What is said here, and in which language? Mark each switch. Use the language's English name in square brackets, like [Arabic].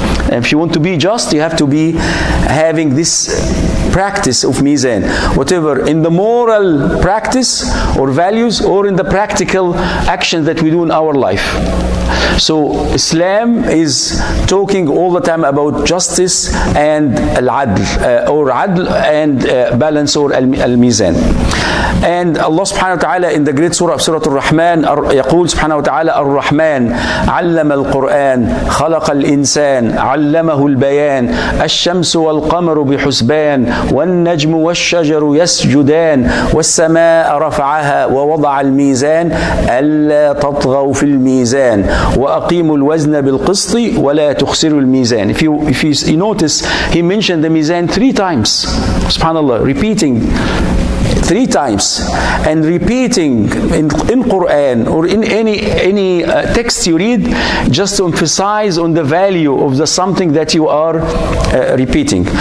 [English] And if you want to be just, you have to be having this practice of mizan, whatever in the moral practice or values or in the practical actions that we do in our life. So Islam is talking all the time about justice and al-adl, or adl and balance, or al-mizan. And Allah subhanahu wa ta'ala in the great surah of Surah Al-Rahman [Arabic] يقول سبحانه وتعالى الرحمن علم القرآن خلق الإنسان علمه البيان الشمس والقمر بحسبان والنجم والشجر يسجدان والسماء رفعها ووضع الميزان ألا تطغوا في الميزان وأقيموا الوزن بالقسط ولا تخسروا الميزان. [English] If you notice, he mentioned the mizan 3 times. Subhanallah, repeating 3 times, and repeating in Quran or in any text you read, just to emphasize on the value of the something that you are repeating.